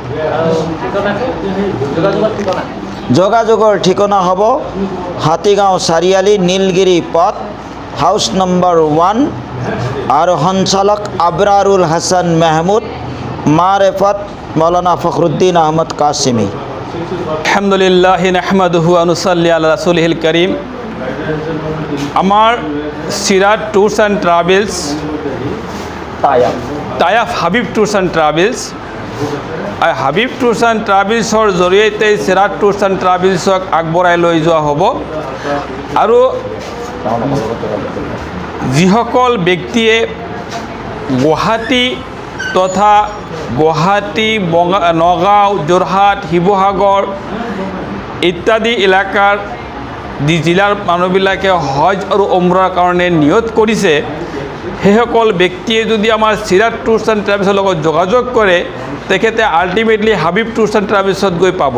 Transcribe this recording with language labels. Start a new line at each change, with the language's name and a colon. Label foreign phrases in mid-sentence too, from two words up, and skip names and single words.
Assamese: যোগাযোগৰ ঠিকনা হ'ব হাতীগাঁও চাৰিআলি, নীলগিৰি পথ, হাউচ নম্বৰ 1, আৰু সঞ্চালক আব্ৰাৰুল হাছান মেহমুদ, মাৰেফত মৌলানা ফখৰুদ্দিন আহমদ কাছিমি।
Arabic: الحمد لله نحمده ونصلي على رسوله الكريم.
Assamese: আমাৰ চিৰাজ টুৰছ এণ্ড ট্ৰেভেলছ,
English: tie up
Assamese: হাবিব টুৰছ এণ্ড ট্ৰেভেলছ, আৰু হাবিব টুৰছ এণ্ড ট্ৰেভেলছৰ জৰিয়তে চিৰাজ টুৰছ এণ্ড ট্ৰেভেলছক আগবঢ়াই লৈ যোৱা হ'ব। আৰু যিসকল ব্যক্তিয়ে গুৱাহাটী তথা গুৱাহাটী, নগাঁও, যোৰহাট, শিৱসাগৰ ইত্যাদি এলেকাৰ জিলাৰ মানুহবিলাকে হজ আৰু ওমৰাৰ কাৰণে নিয়ত কৰিছে, সেইসকল ব্যক্তিয়ে যদি আমাৰ চিৰাজ টুৰছ এণ্ড ট্ৰেভেলছৰ লগত যোগাযোগ কৰে, তেখেতে আল্টিমেটলি হাবিব টুৰছ এণ্ড ট্ৰেভেলছত গৈ পাব।